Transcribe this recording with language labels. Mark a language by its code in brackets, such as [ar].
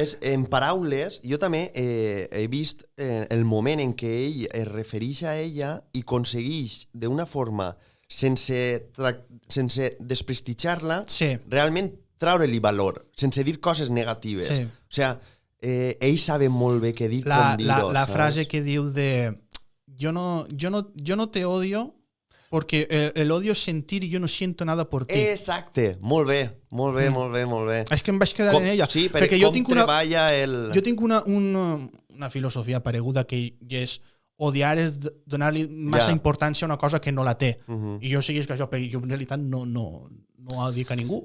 [ca] En paraules, jo també he vist el moment en què ell es refereix a ella i aconsegueix d'una forma, sense desprestigiar-la, realment treure-li valor, sense dir coses negatives. O sigui, ell sabe molt bé què dir com dir-ho. La frase que diu de [es] yo no te odio porque el odio es sentir y yo no siento nada por ti. [ca] Exacte, molt bé, molt bé, molt bé, molt bé. És que em vaig quedar en ella. Sí, perquè jo tinc jo tinc una filosofia pareguda que és odiar és donar-li massa importància a una cosa que no la té. I jo seguís que això, perquè jo en realitat no odio a ningú.